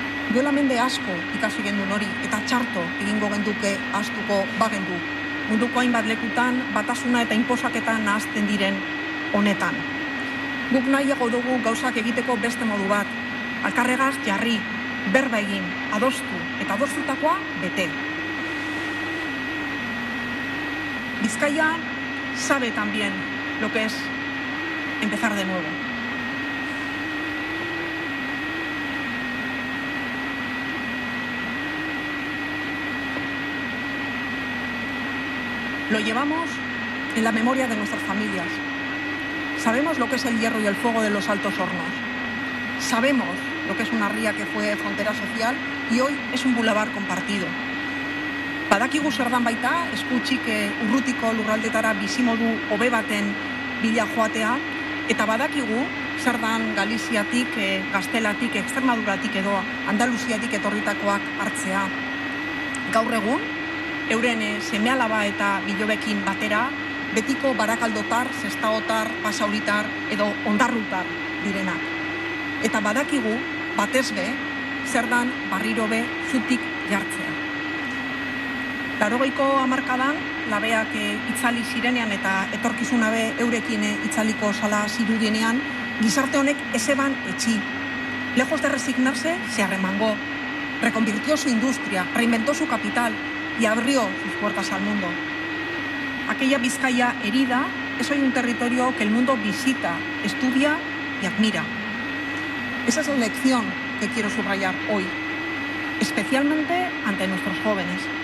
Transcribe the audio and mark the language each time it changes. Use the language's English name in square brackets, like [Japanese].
[Basque] Duela mende asko ikasi gendun hori, eta txarto egingo genduke astuko bagendu. Munduko hainbat lekutan, batasuna eta inposaketan nahazten diren honetan. Guk nahiago dugu gauzak egiteko beste modu bat. Alkarregaz jarri, berba egin, adostu, eta adostutakoa bete. [Spanish] Bizkaia sabe tambien lo que es empezar de nuevo. Lo llevamos en la memoria de nuestras familias. Sabemos lo que es el hierro y el fuego de los altos hornos. Sabemos lo que es una ría que fue frontera social y hoy es un bulevar compartido. [Basque] Badakigu zer dan baita, eskutsik urrutiko lurraldetara bizimodu hobe baten bila joatea, eta badakigu zer dan Galiziatik, Gaztelatik, Extremaduratik edo Andaluziatik etorritakoak hartzea. Gaur egun, euren semealaba eta bilobekin batera, betiko barakaldotar, zestaotar, basauritar edo ondarrutar direnak. Eta badakigu, batez be, zer dan barriro be zutik jartzea. 80ko hamarkadan, labeak itzali zirenean eta etorkizuna be eurekin itzaliko zala zirudienean, gizarte honek ezeban etxi. [Spanish] Lejos de resignarse, se arremangó. Reconvirtió su industria, reinventó su capital y abrió sus puertas al mundo. Aquella Bizkaia herida es hoy un territorio que el mundo visita, estudia y admira. Esa es la lección que quiero subrayar hoy, especialmente ante nuestros jóvenes.